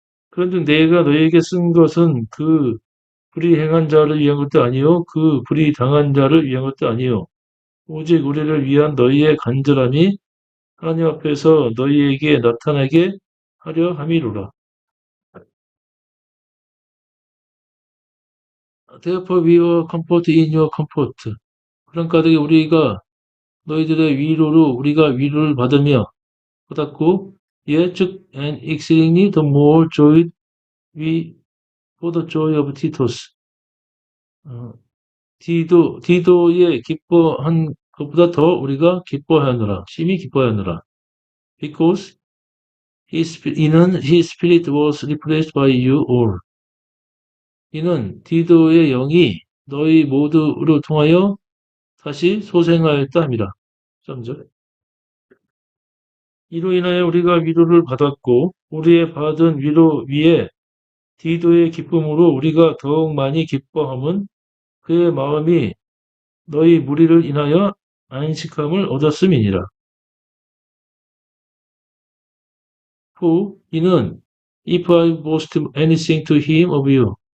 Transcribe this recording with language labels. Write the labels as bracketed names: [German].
[Korean] 그런데 내가 너희에게 쓴 것은 그 불의 행한 자를 위한 것도 아니요 그 불의 당한 자를 위한 것도 아니요 오직 우리를 위한 너희의 간절함이 하나님 앞에서 너희에게 나타나게 하려 함이로라. [English] Therefore we were comfort in your comfort. [Korean] 그러니까 우리가 너희들의 위로로 우리가 위로를 받았고 즉 [English] and exceedingly the more joy we for the joy of Titus. [Korean] 디도의 기뻐한 것보다 더 우리가 기뻐하느라 심히 기뻐하느라. [English] Because his spirit was replaced by you all. [Korean] 이는 디도의 영이 너희 모두를 통하여 다시 소생하였다 합니다. 3절. 이로 인하여 우리가 위로를 받았고 우리의 받은 위로 위에 디도의 기쁨으로 우리가 더욱 많이 기뻐함은 그의 마음이 너희 무리를 인하여 안식함을 얻었음이니라. 후 이는 [English] if I boast anything to him of you.